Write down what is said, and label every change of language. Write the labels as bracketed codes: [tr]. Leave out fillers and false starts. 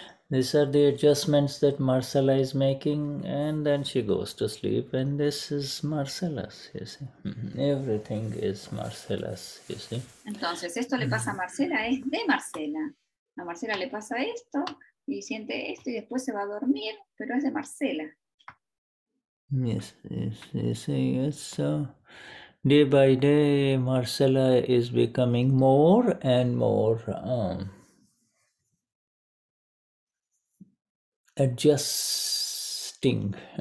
[en] These are the adjustments that Marcella is making, and then she goes to sleep, and this is Marcella's, you see. Everything is Marcella's, you see. [es] Entonces, esto le pasa a Marcela, es de Marcela. A Marcela le pasa esto, y siente esto, y después se va a dormir, pero es de Marcela. [en] Yes. So day by day, Marcella is becoming more and more adjusting.